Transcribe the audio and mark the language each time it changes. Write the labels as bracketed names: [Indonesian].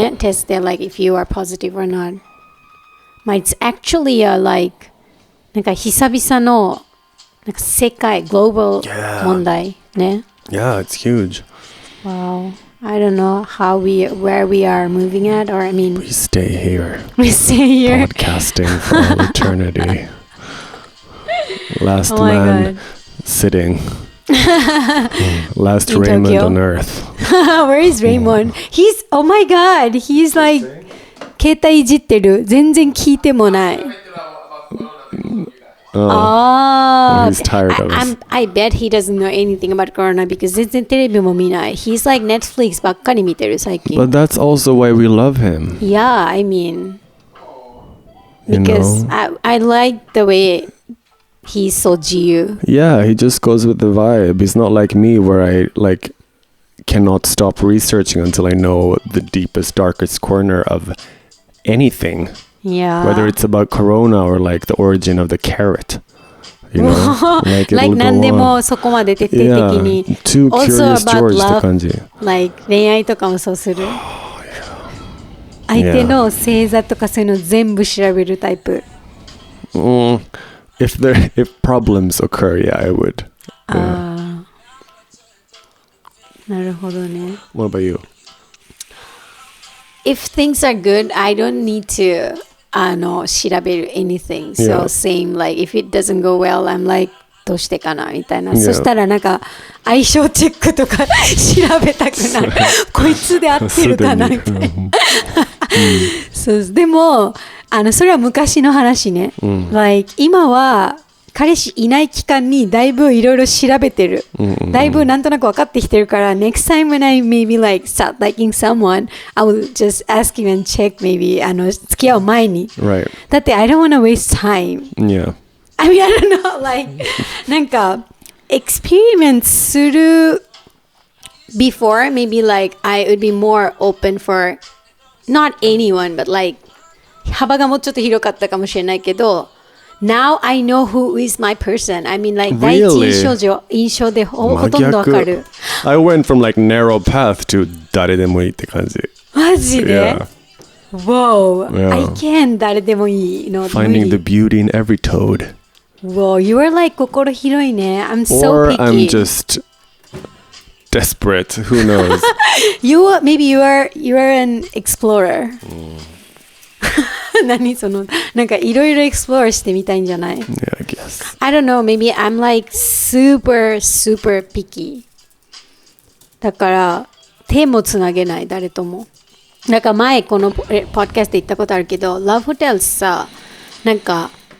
[English] Testで like if you are positive or not. [Japanese] It's actually like なんか久々のなんか世界 global 問題ね。 [English] Yeah, it's huge. Wow. I don't know where we are moving at, or I mean, we stay here. We stay here. Podcasting for all eternity. Last man sitting. Last Raymond Tokyo. on earth. Where is Raymond? He's, oh my god, he's like [Japanese] 携帯いじってる。全然聞いてもない。 [English] He's tired of us. I bet he doesn't know anything about Corona because [Japanese] 全然テレビも見ない。 [English] He's like Netflix [Japanese] ばっかり見てる最近。 [English] But that's also why we love him. Yeah, I mean, because I like the way he's so 自由. Yeah, he just goes with the vibe. He's not like me where I like cannot stop researching until I know the deepest, darkest corner of anything. Yeah. Whether it's about Corona or like the origin of the carrot. You know? [Japanese] Like 何でもそこまで徹底的に。 [English] Too Also curious about [Japanese] George って感じ。 Like 恋愛とかもそうする。相手の星座とかそういうの全部調べるタイプ。 [English] If problems occur, yeah, I would. [Japanese] なるほどね。 [English] What about you? If things are good, I don't need to 調べる anything. So same, like if it doesn't go well, I'm like [Japanese] どうしてかなみたいな。そしたらなんか相性チェックとか調べたくなる。こいつで合ってるかなみたいな。そうでもそれは昔の話ね。 Like 今は彼氏いない期間にだいぶいろいろ調べてる。だいぶなんとなく分かってきてるから、 [English] next time when I maybe like start liking someone, I will just ask him and check maybe [Japanese] 付き合う前に。 [English] Right. [Japanese] だって [English] I don't want to waste time. Yeah. I mean, I don't know, like なんか experiment する before, maybe like I would be more open for not anyone, but like [Japanese] 幅がもうちょっと広かったかもしれないけど、 [English] Now I know who is my person. [Japanese] I mean, like 第一印象でほとんどわかる。 [English] I went from like narrow path to [Japanese] 誰でもいいって感じ。マジで Whoa, [English] Yeah. I can [Japanese] 誰でもいいの。 [English] Finding the beauty in every toad. Whoa, you are like [Japanese] 心広いね。 [English] I'm so Or picky. I'm just desperate. Who knows? Maybe you are an explorer. [Japanese] 何そのなんかいろいろエクスプロールしてみたいんじゃない [English] Yeah, I guess. I don't know, maybe I'm like super picky [Japanese] だから手もつなげない誰ともなんか前このポッドキャストで言ったことあるけど Lovehotels さなんか